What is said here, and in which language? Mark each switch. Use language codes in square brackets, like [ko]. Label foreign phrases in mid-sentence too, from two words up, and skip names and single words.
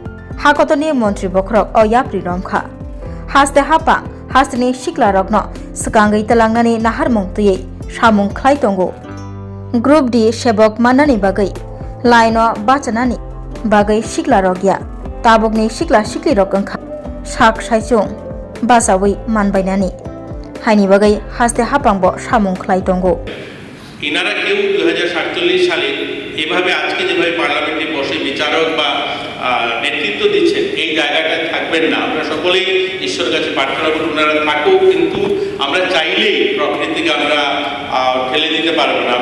[trp] हाकतनि मंत्री बखरक अ याप्रि रमखा हास्ते हापा हास्तेनि सिक्ला रगनो सकांगै तलांनानि नाहार मुंतयै सामुं खलाय दंगो [en] group D [trp] सेबक माननानि बागै लाइन बाचनानि बागै सिक्ला रगिया ताबकनि सिक्ला सिक्ली रग अंखा साक साइचुं बासावै मानबायनानि हाइनि बागै हास्ते हापांब सामुं खलाय दंगो [bn] ইনারা কেউ 2047 সালে এভাবে আজকে যেভাবে পার্লামেন্টে বসে বিচারক বা নেতৃত্ব দিচ্ছেন এই জায়গাটায় থাকবেন না। আমরা সকলেই ঈশ্বরের কাছে প্রার্থনা করি ওনারা থাকুক, কিন্তু আমরা চাইলেই প্রকৃতিকে আমরা ঠেলে দিতে পারবো না।